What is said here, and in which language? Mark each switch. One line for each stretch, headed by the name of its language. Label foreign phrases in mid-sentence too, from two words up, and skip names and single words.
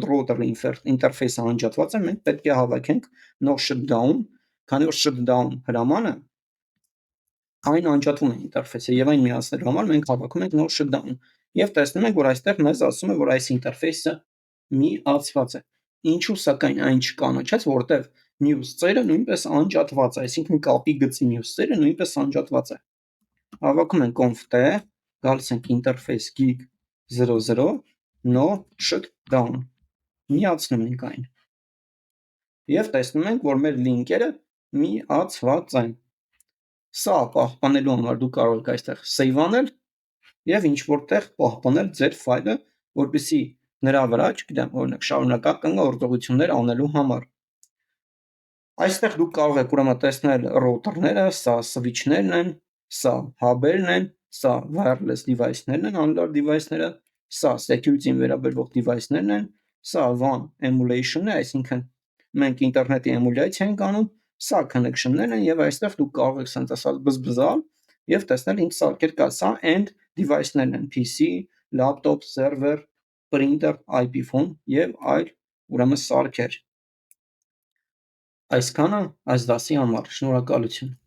Armenian: router-ի ինտերֆեյսը անջատված է, մենք պետք է հավաքենք
English: no shutdown,
Armenian: քանի որ shutdown հրամանը Այն անջատվում է ինտերֆեյսը եւ այն միացնելու համար մենք հավաքում ենք
English: node shutdown
Armenian: եւ տեսնում ենք, որ այստեղ մեզ ասում է, որ այս ինտերֆեյսը միացված է։ Ինչու սակայն այն չկանաչեց, որտեվ muse ծերը նույնպես անջատված է, այսինքն կապի գծի muse ծերը նույնպես անջատված է։ Հավաքում ենք conf-t, գալիս ենք
English: interface gig 00 node shutdown,
Armenian: միացնում ենք այն եւ տեսնում ենք, որ մեր լինկերը միացված են։ Սա պահպանելու համար դուք կարող եք այստեղ save անել եւ ինչ որտեղ պահպանել ձեր ֆայլը, որպեսզի նրա վրա, չգիտեմ, օրինակ շարունակական գործողություններ անելու համար։ Այստեղ դուք կարող եք ուրեմն տեսնել ռոուտերները, սա switch-ներն են, սա hub-երն են, սա
English: wireless device-ներն
Armenian: են,
English: cellular device-ները,
Armenian: սա security-ին վերաբերող device-ներն են, սա
English: WAN emulation-ն
Armenian: է, այսինքն մենք ինտերնետի էմուլյացիա ենք անում, սա connection-ներն են եւ այստեղ դուք կարող եք սենց ասած բզբզալ եւ տեսնել ինչ սարքեր կա, սա
English: end device-ներն
Armenian: են,
English: PC, laptop, server, printer, IP phone
Armenian: եւ այլ ուրեմն սարքեր։ Այսքանը այս դասի համար, շնորհակալություն։